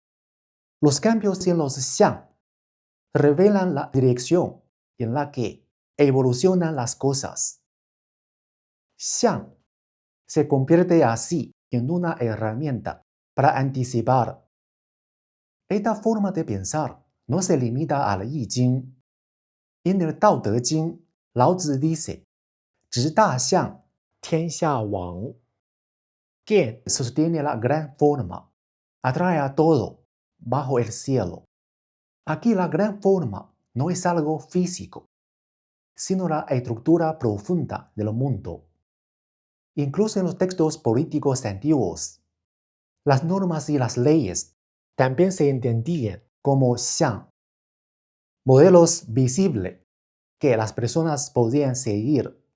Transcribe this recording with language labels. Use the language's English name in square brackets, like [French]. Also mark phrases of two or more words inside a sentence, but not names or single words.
[Spanish] Los cambios en los xiang revelan la dirección en la que evolucionan las cosas. Xiang se convierte así en una herramienta para anticipar. Esta forma de pensar no se limita al I Ching. En el Tao Te Ching, Lao Tzu dice, [Chinese] 直大象, 天下王， [Spanish] que sostiene la gran forma, atrae a todo bajo el cielo. Aquí la gran forma no es algo físico, sino la estructura profunda del mundo. Incluso en los textos políticos antiguos, las normas y las leyes también se entendían como xiang, modelos visibles que las personas podían seguir.